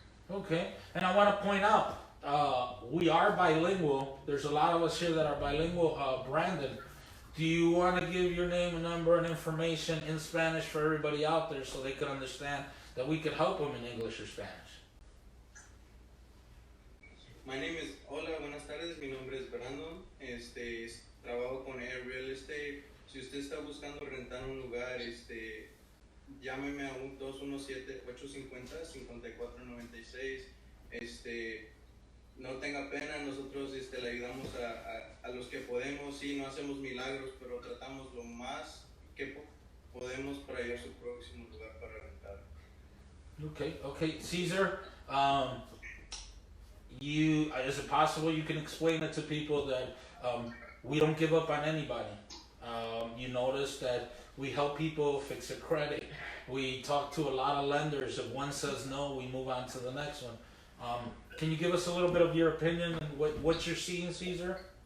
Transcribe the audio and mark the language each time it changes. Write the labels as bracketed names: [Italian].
[English] Okay, and I want to point out, we are bilingual. There's a lot of us here that are bilingual. Brandon, do you want to give your name and number and information in Spanish for everybody out there so they can understand that we could help them in English or Spanish? My name is, [Spanish] hola, buenas tardes, mi nombre es Brandon, trabajo con Air Real Estate. Si usted está buscando rentar un lugar, llámeme a un 217-850-5496. No tenga pena, nosotros le ayudamos a los que podemos. Sí, no hacemos milagros, pero tratamos lo más que podemos para ir a su próximo lugar para rentar. [English] Okay, Caesar. Is it possible you can explain it to people that we don't give up on anybody? You notice that we help people fix their credit. We talk to a lot of lenders. If one says no, we move on to the next one. Can you give us a little bit of your opinion and what you're seeing, Caesar?